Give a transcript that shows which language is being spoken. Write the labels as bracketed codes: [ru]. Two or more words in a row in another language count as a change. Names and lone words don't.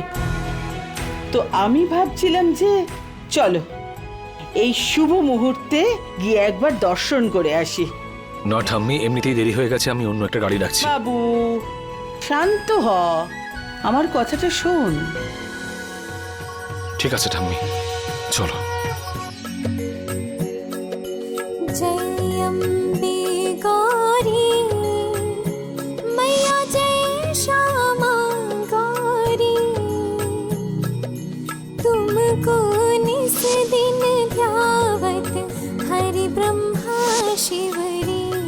[bn] তো আমি ভাবছিলাম যে চলো এই শুভ মুহূর্তে গিয়ে একবার দর্শন করে আসি। না ঠাম্মি, এমনিতেই দেরি হয়ে গেছে, আমি অন্য একটা গাড়ি ডাকছি। বাবু শান্ত হ, আমার কথাটা শোন। ঠিক আছে ঠাম্মি, চলো। [hi] जय अम्बे गौरी मैया, जय श्यामा गौरी, तुमको निस दिन ध्यावत हरि ब्रह्मा शिवरी।